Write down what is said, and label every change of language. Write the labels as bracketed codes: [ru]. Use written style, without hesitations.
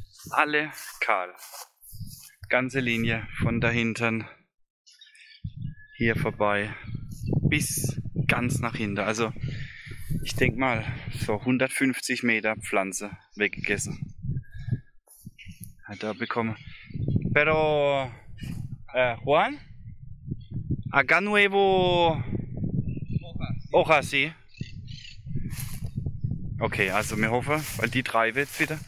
[de] Alle kahl. Ganze Linie von da hinten hier vorbei bis ganz nach hinten. Also ich denke mal so 150 Meter Pflanze weggegessen. Hat er bekommen. [es] Pero Juan, acá nuevo hojas, sí. [de] Okay, also wir hoffen, weil die 3 jetzt wieder.